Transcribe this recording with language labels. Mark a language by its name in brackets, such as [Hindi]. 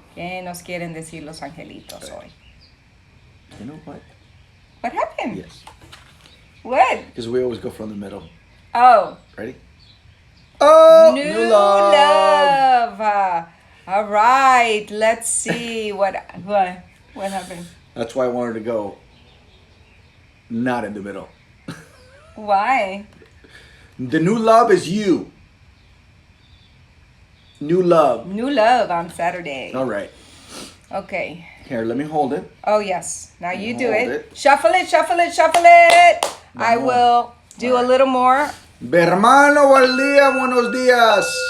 [Spanish] ¿Qué nos quieren decir los angelitos hoy? [English] You know what? What happened? Yes. What? Because we always go from the middle. Oh. Ready? Oh, New love. All right. Let's see what happened. That's why I wanted to go not in the middle. Why? The new love is you. New love. New love on Saturday. All right. Okay. Here, let me hold it. Oh, yes. Now you do Hold it. it. Shuffle it, shuffle it, shuffle it. I [Spanish] Vamos. [English] will do a little more. [Spanish] Bermano, buen día, buenos días.